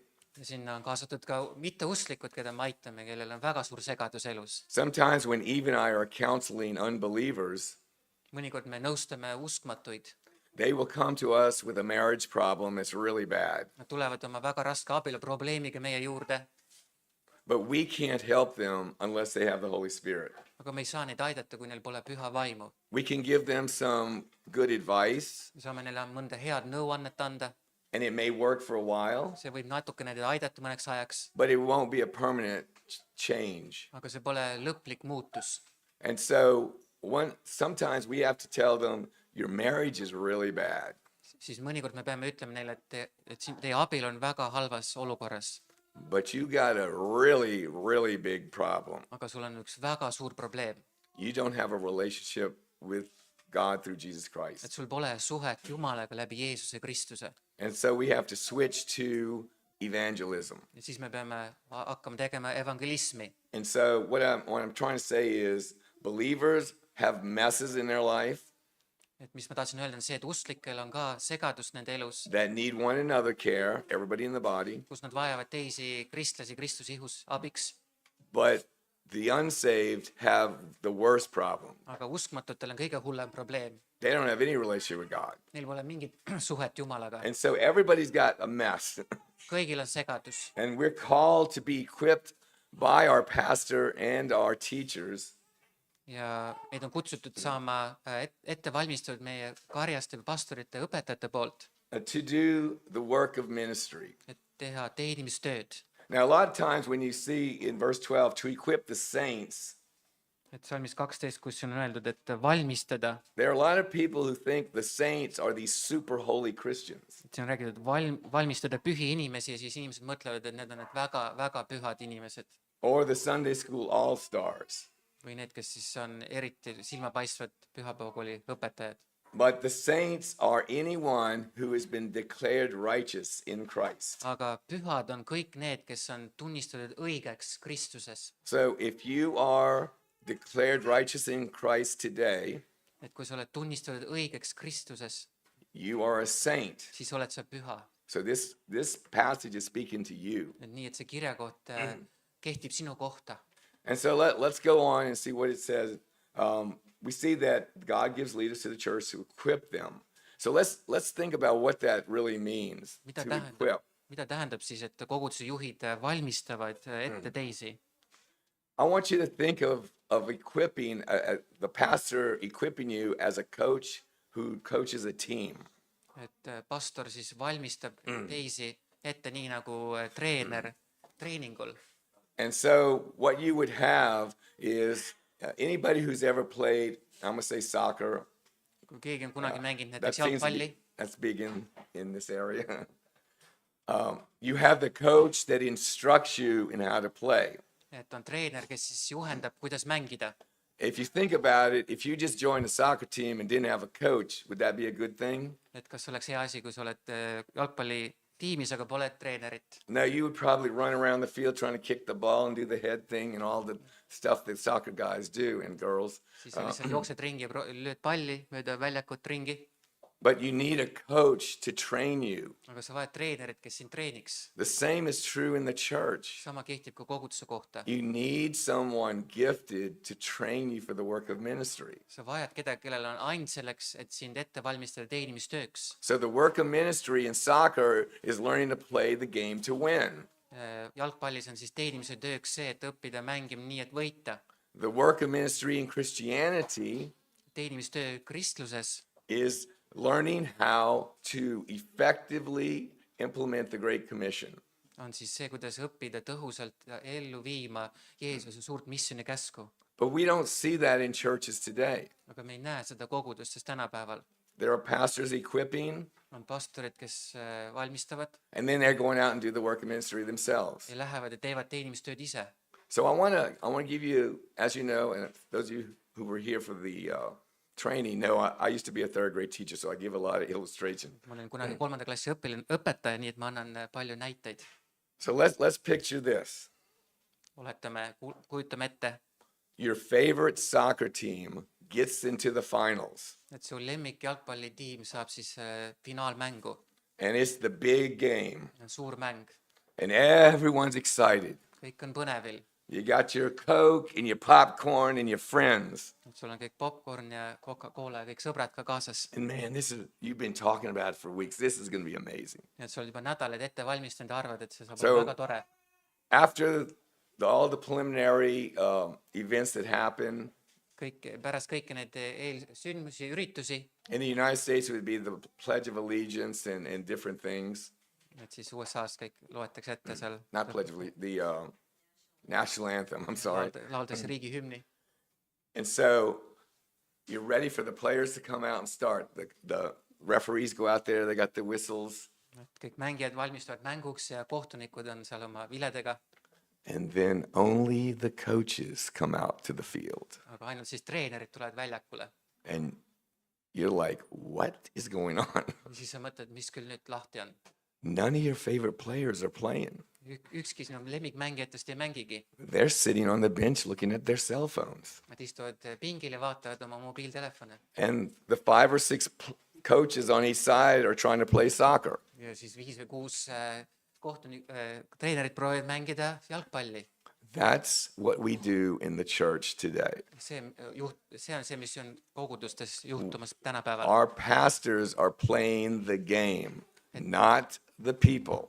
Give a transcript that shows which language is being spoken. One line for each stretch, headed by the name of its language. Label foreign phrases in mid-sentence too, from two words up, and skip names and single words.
Estonian: Ja sinna on kaasatud ka mitteusklikud, keda me aitame, kellel on väga suur segadus elus.
English: Sometimes when Eve and I are counseling unbelievers,
Estonian: Mõnikord me nõustame uskmatuid.
English: they will come to us with a marriage problem that's really bad.
Estonian: Nad tulevad oma väga raske abieluprobleemiga meie juurde,
English: But we can't help them unless they have the Holy Spirit.
Estonian: aga me ei saa neid aidata, kui neil pole püha vaimu.
English: We can give them some good advice,
Estonian: Me saame neile mõnda head nõuannet anda.
English: and it may work for a while,
Estonian: See võib natukene neid aidata mõneks ajaks,
English: but it won't be a permanent change.
Estonian: aga see pole lõplik muutus.
English: And so sometimes we have to tell them, your marriage is really bad.
Estonian: Siis mõnikord me peame ütlema neile, et teie abielu on väga halvas olukorras,
English: But you got a really, really big problem.
Estonian: aga sul on üks väga suur probleem,
English: You don't have a relationship with God through Jesus
Estonian: et
English: Christ.
Estonian: sul pole suhet Jumalaga läbi Jeesuse Kristuse.
English: And so we have to switch to evangelism.
Estonian: Ja siis me peame hakkama tegema evangelismi.
English: And so what I'm trying to say is believers have messes in their life
Estonian: Et mis ma tahtsin öelda, on see, et usklikel on ka segadust nende elus,
English: that need one another care, everybody in the body,
Estonian: kus nad vajavad teisi kristlasi Kristuse ihus abiks,
English: but the unsaved have the worst problem.
Estonian: aga uskmatutel on kõige hullem probleem.
English: They don't have any relationship with God.
Estonian: Neil pole mingit suhet Jumalaga.
English: And so everybody's got a mess.
Estonian: Kõigil on segadus.
English: And we're called to be equipped by our pastor and our teachers
Estonian: Ja meid on kutsutud saama ette valmistatud meie karjaste, pastorite, õpetajate poolt,
English: to do the work of ministry.
Estonian: et teha teenimistööd.
English: Now, a lot of times when you see in verse 12, to equip the saints,
Estonian: Et salmis 12, kus on öeldud, et valmistada,
English: there are a lot of people who think the saints are these super holy Christians.
Estonian: et siin on räägitud valmistada pühi inimesi ja siis inimesed mõtlevad, et need on need väga-väga pühad inimesed
English: Or the Sunday school all-stars.
Estonian: või need, kes siis on eriti silmapaistvad pühapäevakooli õpetajad.
English: But the saints are anyone who has been declared righteous in Christ.
Estonian: Aga pühad on kõik need, kes on tunnistatud õigeks Kristuses.
English: So if you are declared righteous in Christ today,
Estonian: et kui sa oled tunnistatud õigeks Kristuses,
English: you are a saint.
Estonian: siis oled sa püha.
English: So this passage is speaking to you.
Estonian: et nii, et see kirjakoht kehtib sinu kohta.
English: And so let's go on and see what it says. We see that God gives leaders to the church to equip them. So let's think about what that really means,
Estonian: Mida
English: to
Estonian: tähendab,
English: equip.
Estonian: mida tähendab siis, et koguduse juhid valmistavad ette teisi?
English: I want you to think of equipping, the pastor equipping you as a coach who coaches a team.
Estonian: et pastor siis valmistab teisi ette nii nagu treener treeningul.
English: And so what you would have is anybody who's ever played, I'm going to say soccer.
Estonian: kui keegi on kunagi mänginud
English: That
Estonian: näiteks
English: seems to
Estonian: jalgpalli,
English: be, that's big in this area. You have the coach that instructs you in how to play.
Estonian: et on treener, kes siis juhendab, kuidas mängida.
English: If you think about it, if you just joined a soccer team and didn't have a coach, would that be a good thing?
Estonian: et kas oleks hea asi, kui sa oled jalgpallitiimis, aga pole treenerit?
English: No, you would probably run around the field trying to kick the ball and do the head thing and all the stuff that soccer guys do and girls.
Estonian: siis sa lihtsalt jooksed ringi ja lööd palli mööda väljakut ringi.
English: But you need a coach to train you.
Estonian: aga sa vajad treenerit, kes sind treeniks.
English: The same is true in the church.
Estonian: sama kehtib ka koguduse kohta.
English: You need someone gifted to train you for the work of ministry.
Estonian: sa vajad kedagi, kellel on and selleks, et sind ette valmistada teenimistööks.
English: So the work of ministry in soccer is learning to play the game to win.
Estonian: jalgpallis on siis teenimise tööks see, et õppida mängima nii, et võita.
English: The work of ministry in Christianity
Estonian: teenimistöö kristluses
English: is learning how to effectively implement the Great Commission.
Estonian: on siis see, kuidas õppida tõhusalt ellu viima Jeesuse suurt missiooni käsku.
English: But we don't see that in churches today.
Estonian: aga me ei näe seda kogudustes tänapäeval.
English: There are pastors equipping,
Estonian: on pastorid, kes valmistavad
English: and then they're going out and do the work of ministry themselves.
Estonian: ja lähevad ja teevad teenimistööd ise.
English: So I want to give you, as you know, and those of you who were here for the training know I used to be a third grade teacher, so I give a lot of illustration.
Estonian: ma olen kunagi 3. klassi õpetaja, nii et ma annan palju näiteid.
English: So let's picture this.
Estonian: Kujutame ette,
English: Your favorite soccer team gets into the finals,
Estonian: et su lemmik jalgpallitiim saab siis finaalmängu.
English: and it's the big game,
Estonian: on suur mäng,
English: and everyone's excited.
Estonian: kõik on põnevil.
English: You got your Coke and your popcorn and your friends.
Estonian: sul on kõik popcorn ja Coca-Cola ja kõik sõbrad ka kaasas.
English: And man, you've been talking about it for weeks. This is going to be amazing.
Estonian: ja sa oled juba nädalaid ette valmistanud ja arvad, et see saab
English: So-
Estonian: olema väga tore.
English: After all the preliminary events that happen,
Estonian: Pärast kõiki neid eelsündmusi, üritusi,
English: in the United States, it would be the Pledge of Allegiance and different things.
Estonian: et siis USA-s kõik loetakse ette seal.
English: Not Pledge of Allegiance, the national anthem, I'm sorry.
Estonian: Laultakse riigihümni.
English: And so you're ready for the players to come out and start. The referees go out there, they got the whistles.
Estonian: kõik mängijad valmistuvad mänguks ja kohtunikud on seal oma viledega,
English: And then only the coaches come out to the field.
Estonian: aga ainult siis treenerid tulevad väljakule.
English: And you're like, what is going on?
Estonian: ja siis sa mõtled, mis küll nüüd lahti on.
English: None of your favorite players are playing.
Estonian: Ükski sinu lemmikmängijatest ei mängigi.
English: They're sitting on the bench looking at their cell phones.
Estonian: Nad istuvad pingil ja vaatavad oma mobiiltelefone.
English: And the 5 or 6 coaches on each side are trying to play soccer.
Estonian: ja siis 5 või 6 treenerid proovivad mängida jalgpalli.
English: That's what we do in the church today.
Estonian: see on see, mis on kogudustes juhtumas tänapäeval.
English: Our pastors are playing the game, not the people.